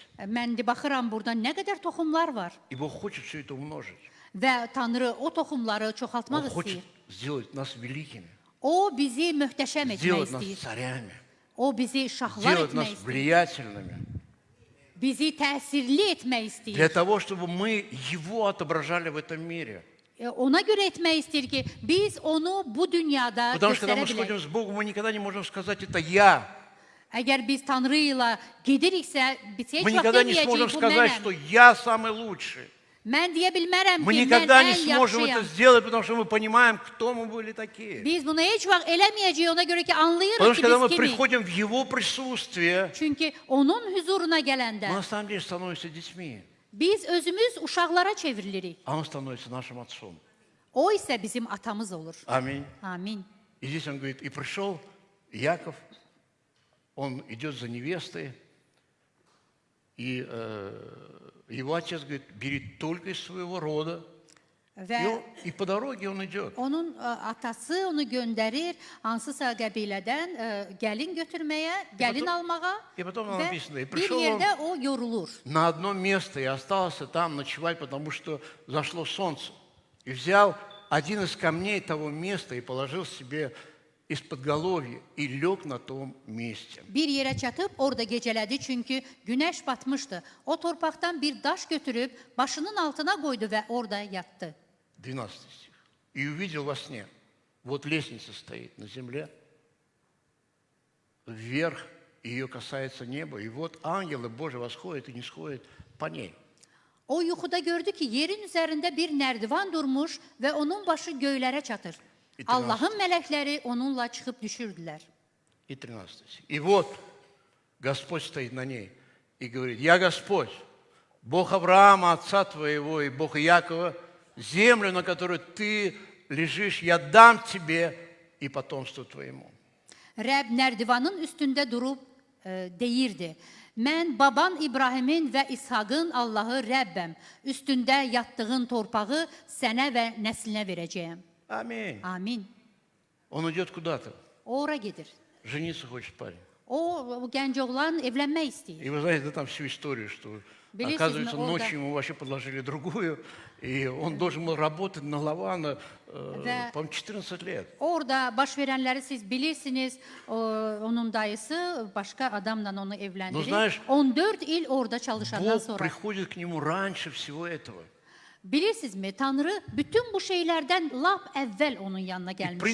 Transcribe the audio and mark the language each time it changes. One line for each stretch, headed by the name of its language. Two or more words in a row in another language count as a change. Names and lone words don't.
Azerbaijani: Mən də baxıram burada nə qədər toxumlar var
Russian: И Бог хочет все это умножить.
Azerbaijani: və Tanrı o toxumları çoxaltmaq
Russian: Он хочет
Azerbaijani: istəyir.
Russian: сделать нас великими,
Azerbaijani: O bizi möhtəşəm etmək
Russian: сделать нас
Azerbaijani: istəyir.
Russian: царями,
Azerbaijani: O bizi şahlar
Russian: сделать нас
Azerbaijani: etmək istəyir.
Russian: влиятельными.
Azerbaijani: Bizi təsirli etmək istəyir.
Russian: Для того, чтобы мы Его отображали в этом мире.
Azerbaijani: Ona görə etmək istəyir ki, biz onu bu dünyada
Russian: Потому что когда
Azerbaijani: göstərə
Russian: мы сходим
Azerbaijani: bilək.
Russian: с Богом, мы никогда не можем сказать: это я.
Azerbaijani: Əgər biz Tanrı ilə gediriksə, biz heç
Russian: Мы
Azerbaijani: vaxt
Russian: никогда не сможем
Azerbaijani: deməyəcəyik bu
Russian: сказать,
Azerbaijani: mənəm.
Russian: что я самый лучший.
Azerbaijani: Mən deyə bilmərəm
Russian: Мы
Azerbaijani: ki, mən
Russian: никогда не
Azerbaijani: ən
Russian: сможем это
Azerbaijani: yaxşıyam.
Russian: сделать, потому что мы понимаем, кто мы были такие.
Azerbaijani: Biz bunu heç vaxt eləməyəcəyik, ona görə ki, anlayırıq
Russian: Потому
Azerbaijani: ki,
Russian: что когда мы
Azerbaijani: biz kimik.
Russian: приходим в Его присутствие,
Azerbaijani: Çünki onun huzuruna
Russian: мы
Azerbaijani: gələndə
Russian: на самом деле становимся детьми,
Azerbaijani: biz özümüz uşaqlara çevrilirik.
Russian: а Он становится нашим отцом.
Azerbaijani: O isə bizim atamız olur.
Russian: Аминь.
Azerbaijani: Amin.
Russian: И здесь он говорит, и пришел Яков, он идет за невестой, и его отец говорит, бери только из своего рода.
Azerbaijani: Və
Russian: И по dороге он идет.
Azerbaijani: onun atası onu göndərir hansısa qəbilədən gəlin götürməyə, gəlin almağa
Russian: и потом там
Azerbaijani: və
Russian: написано, и
Azerbaijani: bir
Russian: пришел он
Azerbaijani: yerdə o yorulur.
Russian: на одно место и остался там ночевать, потому что зашло солнце. И взял один из камней того места и положил себе из-под головья и лег на том месте.
Azerbaijani: Bir yerə çatıb orada gecələdi çünki günəş batmışdı. O torpaqdan bir daş götürüb başının altına qoydu və orada yatdı.
Russian: 12 стих. И увидел во сне, вот лестница стоит на земле, вверх ее касается неба, и вот ангелы Божьи восходят и не сходят по ней.
Azerbaijani: O yuxuda gördü ki, yerin üzərində bir nərdivan durmuş və onun başı göylərə çatır. Allahın mələkləri onunla çıxıb düşürdülər.
Russian: И 13 стих. И вот Господь стоит на ней и говорит, я Господь, Бог Авраама, отца твоего, и Бог Иакова, землю, на которой ты lежишь, я дам тебе и потомству твоему.
Azerbaijani: Rəbb nərdivanın üstündə durub deyirdi. Mən baban İbrahimin və İshaqın Allahı Rəbbəm. Üstündə yatdığın torpağı sənə və nəslinə verəcəyəm.
Russian: Аминь.
Azerbaijani: Amin.
Russian: Он идет куда-то,
Azerbaijani: O ora gedir.
Russian: жениться хочет парень.
Azerbaijani: O gənc oğlan evlənmək istəyir.
Russian: И вы знаете, да, там всю историю, что, Белисов оказывается, на Олда. ночью ему вообще подложили другую, и он должен был работать на Лавана, по-моему, 14 лет.
Azerbaijani: Orada baş verənləri siz bilirsiniz. Onun dayısı başqa adamla onu evləndirir.
Russian: знаешь,
Azerbaijani: 14 il orada çalışandan
Russian: Бог
Azerbaijani: sonra.
Russian: приходит к нему раньше всего этого.
Azerbaijani: Bilirsinizmi, Tanrı bütün bu şeylərdən lap əvvəl onun yanına
Russian: И, в
Azerbaijani: gəlmişdi.